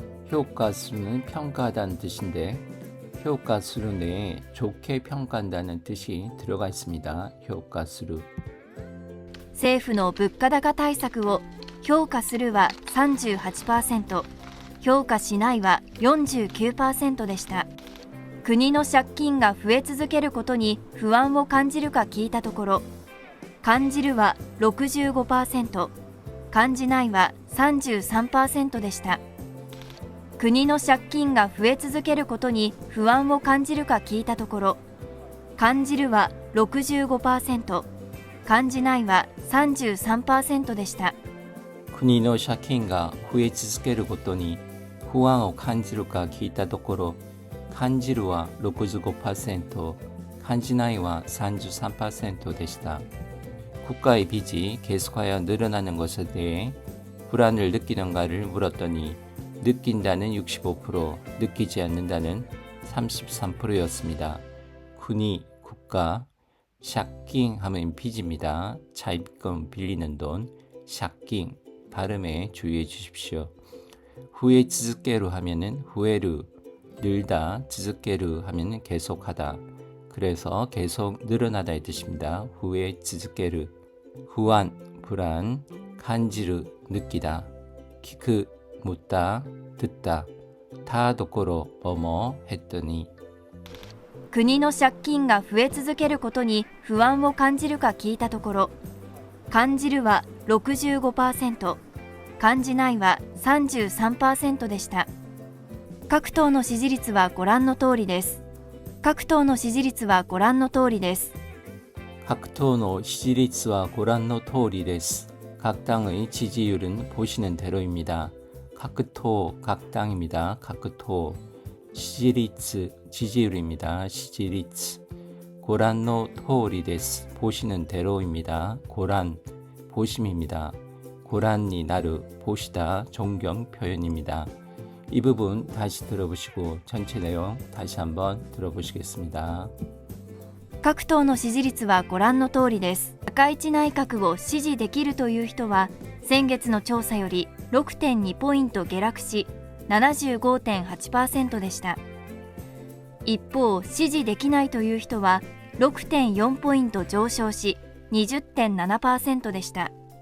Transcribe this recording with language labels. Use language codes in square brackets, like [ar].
[ko] 효과수는 평가하다는 뜻인데 효과수루 내에 좋게 평가한다는 뜻이 들어가 있습니다. 효과수루. [ja] 政府の物価高対策を評価するは 38%、評価しないは 49% でした。国の借金が増え続けることに不安を感じるか聞いたところ、感じるは 65%、感じないは 33% でした。国の借金が増え続けることに不安を感じるか聞いたところ、感じるは 65%、感じないは 33% でした。国の借金が増え続けることに不安を感じるか聞いたところ、感じるは 65%、感じないは 33% でした。 [ko] 국가의 빚이 계속하여 늘어나는 것에 대해 불안을 느끼는가를 물었더니 느낀다는 65%, 느끼지 않는다는 33%였습니다. 군이, 국가, 샤킹 하면 빚입니다. 차입금 빌리는 돈, 샤킹 발음에 주의해 주십시오. 후에 즈즈게루 하면은 후에르, 늘다, 즈즈게루 하면은 계속하다. 그래서 계속 늘어나다의 뜻입니다. 후에 즈즈게루, 후안, 불안, 간지르, 느끼다, 키크, 묻다, 듣다, 다 도코로 뭐뭐 했더니 [ja] 国の借金が増え続けることに不安を感じるか聞いたところ、感じるは 65%、感じないは 33% でした。各党の支持率はご覧の通りです。各党の支持率はご覧の通りです。各党の支持率はご覧の通りです。 [ko] 각 당의 지지율은 보시는 대로입니다. 각 党, 각 당입니다. 각 党. 시지리츠, 지지율입니다. [ja] 시지리츠. 고란노 토리 데스. [ko] 보시는 대로입니다. 고란, 보심입니다. 고란니 나르, 보시다, 존경 표현입니다. 이 부분 다시 들어보시고 전체 내용 다시 한번 들어보시겠습니다. [ja] 各党の支持率はご覧の通りです。高市内閣を支持できるという人は先月の調査より 6.2 ポイント下落し 75.8% でした。一方、支持できないという人は 6.4 ポイント上昇し 20.7% でした。